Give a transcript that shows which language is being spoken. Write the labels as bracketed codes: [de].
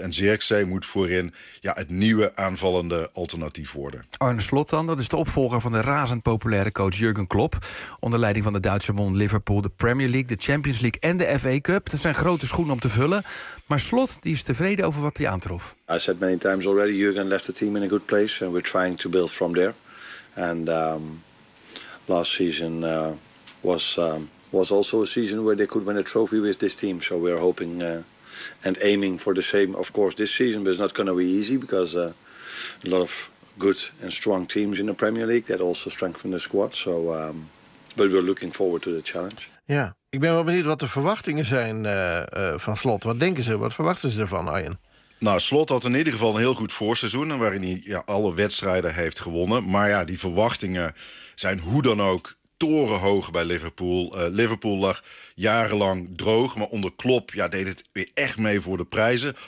[nl] En Zirkzee moet voorin ja, het nieuwe aanvallende alternatief worden. Arne Slot dan, dat is de opvolger van de razend populaire coach Jurgen Klopp. Onder leiding van de Duitse bond Liverpool, de Premier League, de Champions League en de FA Cup. Dat zijn grote schoenen om te vullen. Maar Slot die is tevreden over wat hij aantrof. [en] I said many times already, Jurgen left the team in a good place and we're trying to build from there. And last season was also a season where they could win a trophy with this team. So we are hoping and aiming for the same, of course, this season. But it's not going to be easy because a lot of good and strong teams in the Premier League that also strengthen the squad. So, but we're looking forward to the challenge. [nl] Ja, ik ben wel benieuwd wat de verwachtingen zijn van Slot. Wat denken ze, wat verwachten ze ervan, Arjen? Nou, Slot had in ieder geval een heel goed voorseizoen waarin hij ja, alle wedstrijden heeft gewonnen. Maar ja, die verwachtingen zijn hoe dan ook torenhoog bij Liverpool. Liverpool lag jarenlang droog, maar onder Klopp ja, deed het weer echt mee voor de prijzen.